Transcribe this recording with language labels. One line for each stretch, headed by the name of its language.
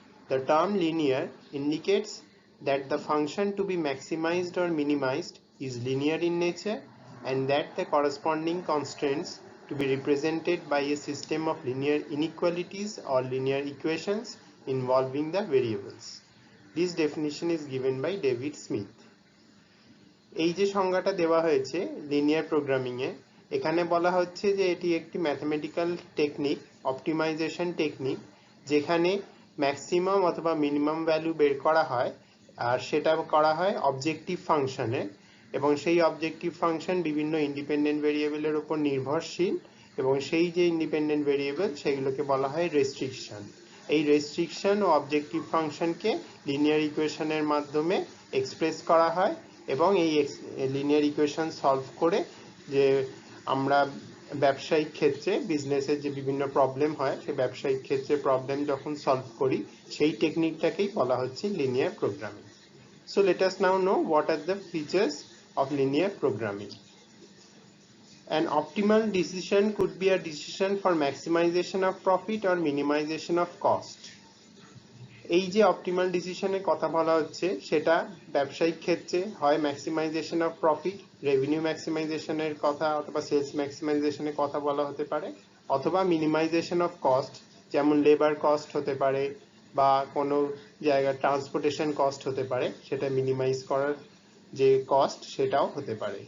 English: The term linear indicates that the function to be maximized or minimized is linear in nature and that the corresponding constraints to be represented by a system of linear inequalities or linear equations involving the variables. This definition is given by David Smith.
Bangla: এই যে সংজ্ঞাটা দেওয়া হয়েছে linear programming এ, এখানে বলা হচ্ছে যে এটি একটি ম্যাথমেটিক্যাল টেকনিক, অপটিমাইজেশন টেকনিক, যেখানে ম্যাক্সিমাম অথবা মিনিমাম ভ্যালু বের করা হয় আর সেটা করা হয় অবজেক্টিভ ফাংশনে, এবং সেই অবজেক্টিভ ফাংশন বিভিন্ন ইন্ডিপেন্ডেন্ট ভেরিয়েবলের উপর নির্ভরশীল, এবং সেই যে ইন্ডিপেন্ডেন্ট ভেরিয়েবল সেগুলোকে বলা হয় রেস্ট্রিকশন। এই রেস্ট্রিকশন ও অবজেক্টিভ ফাংশনকে লিনিয়ার ইকুয়েশনের মাধ্যমে এক্সপ্রেস করা হয়, এবং এই লিনিয়ার ইকুয়েশন সলভ করে যে আমরা ব্যবসায়িক ক্ষেত্রে বিজনেসের যে বিভিন্ন প্রবলেম হয় সেই ব্যবসায়িক ক্ষেত্রে প্রবলেম যখন সলভ করি সেই টেকনিকটাকেই বলা হচ্ছে linear programming.
English: So let us now know what are the features of linear programming. An optimal decision could be a decision for maximization of profit or minimization of cost.
Bangla: এই যে optimal ডিসিশনের কথা বলা হচ্ছে সেটা ব্যবসায়িক ক্ষেত্রে হয় ম্যাক্সিমাইজেশন অফ প্রফিট, রেভিনিউ ম্যাক্সিমাইজেশনের কথা অথবা সেলস ম্যাক্সিমাইজেশনের কথা বলা হতে পারে, অথবা মিনিমাইজেশন অফ কস্ট, যেমন লেবার কস্ট হতে পারে বা কোনো জায়গায় ট্রান্সপোর্টেশন কস্ট হতে পারে, সেটা মিনিমাইজ করার যে কস্ট সেটাও হতে পারে।